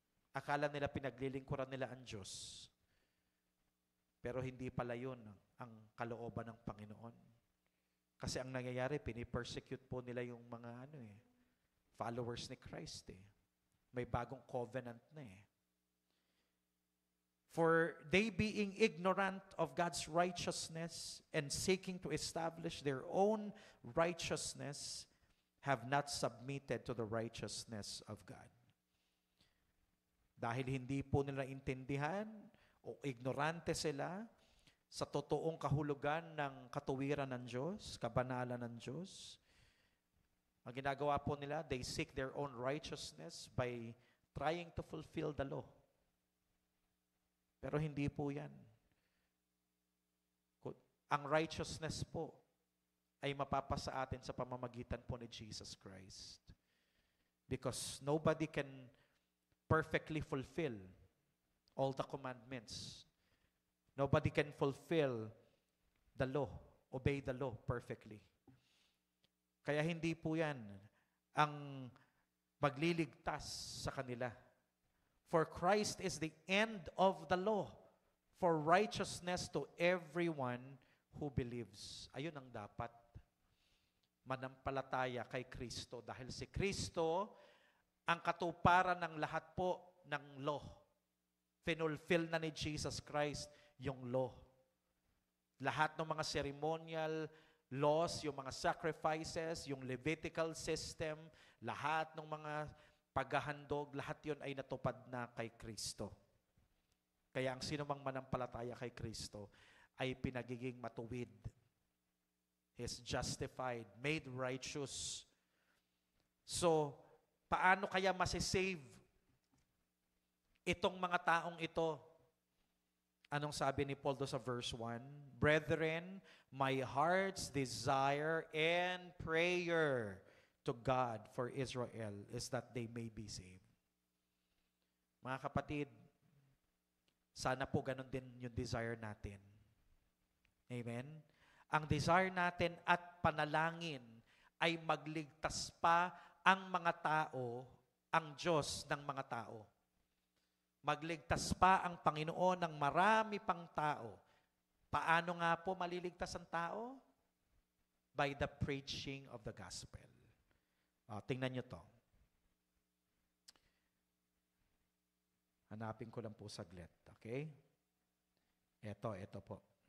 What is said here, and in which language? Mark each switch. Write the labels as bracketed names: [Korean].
[Filipino] Akala nila pinaglilingkuran nila ang Diyos. Pero hindi pala yun ang kalooban ng Panginoon. Kasi ang nangyayari, pinipersecute po nila yung mga followers ni Christ May bagong covenant na [English] For they being ignorant of God's righteousness and seeking to establish their own righteousness, have not submitted to the righteousness of God. [Filipino] Dahil hindi po nila intindihan o ignorante sila sa totoong kahulugan ng katuwiran ng Diyos, kabanalan ng Diyos. Ang ginagawa po nila, [English] they seek their own righteousness by trying to fulfill the law. [Filipino] Pero hindi po yan. Ang righteousness po ay mapapasa atin sa pamamagitan po ni Jesus Christ. [English] Because nobody can perfectly fulfill all the commandments. Nobody can fulfill the law, obey the law perfectly. [Filipino] Kaya hindi po yan ang magliligtas sa kanila. [English] For Christ is the end of the law for righteousness to everyone who believes. [Filipino] Ayun ang dapat. Manampalataya kay Kristo. Dahil si Kristo, ang katuparan ng lahat po ng law. Finulfill na ni Jesus Christ yung law. Lahat ng mga ceremonial laws, yung mga sacrifices, yung Levitical system, lahat ng mga paghahandog, lahat yun ay natupad na kay Kristo. Kaya ang sino mang manampalataya kay Kristo ay pinagiging matuwid. [English] He's justified, made righteous. [Filipino] So, paano kaya masisave itong mga taong ito? Anong sabi ni Paul sa verse 1? [English] Brethren, my heart's desire and prayer to God for Israel is that they may be saved. [Filipino] Mga kapatid, sana po ganun din yung desire natin. Amen? Ang desire natin at panalangin ay magligtas pa ang mga tao, ang Diyos ng mga tao. Magligtas pa ang Panginoon ng marami pang tao. Paano nga po maliligtas ang tao? [English] By the preaching of the gospel. [Filipino] Tingnan nyo to. Hanapin ko lang po saglit. Okay? Ito po.